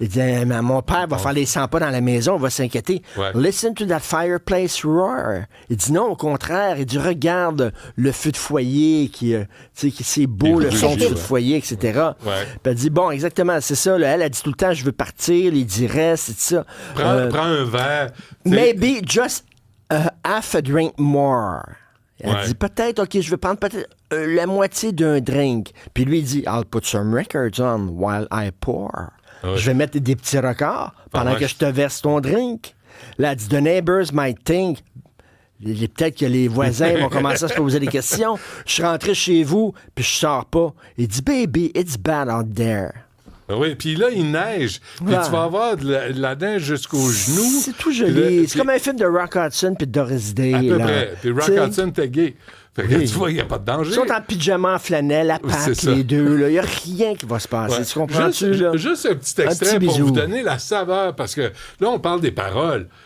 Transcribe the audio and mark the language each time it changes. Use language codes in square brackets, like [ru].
[fr] Il dit « Mon père va faire les 100 pas dans la maison, va s'inquiéter. [en] Listen to that fireplace roar [fr] ». Il dit non, au contraire. Il dit « Regarde le feu de foyer, c'est beau le son du feu de foyer, etc. » Puis elle dit « Bon, exactement, c'est ça. Là, elle a dit tout le temps « Je veux partir », il dit « Reste », c'est ça. Prends un verre. [en] Maybe just half a drink more. [fr] Elle dit peut-être, OK, je vais prendre peut-être la moitié d'un drink. Puis lui, il dit, [en] I'll put some records on while I pour. [fr] Je vais mettre des petits records pendant que je te verse ton drink. Là, elle dit, [en] the neighbors might think. [fr] Peut-être que les voisins vont commencer à se poser des questions. Je suis rentré chez vous, puis je sors pas. Il dit, [en] baby, it's bad out there. [fr] Oui, puis là, il neige. Puis tu vas avoir de la neige jusqu'aux genoux. C'est tout joli. C'est comme un film de Rock Hudson puis de Doris Day. À peu près. Puis Rock Hudson était gay. Fait que tu vois, il n'y a pas de danger. Ils sont en pyjama, flanelle, à Pâques, les deux. Il n'y a rien qui va se passer. Tu comprends-tu? Juste un petit extrait pour vous donner la saveur. Parce que là, on parle des paroles.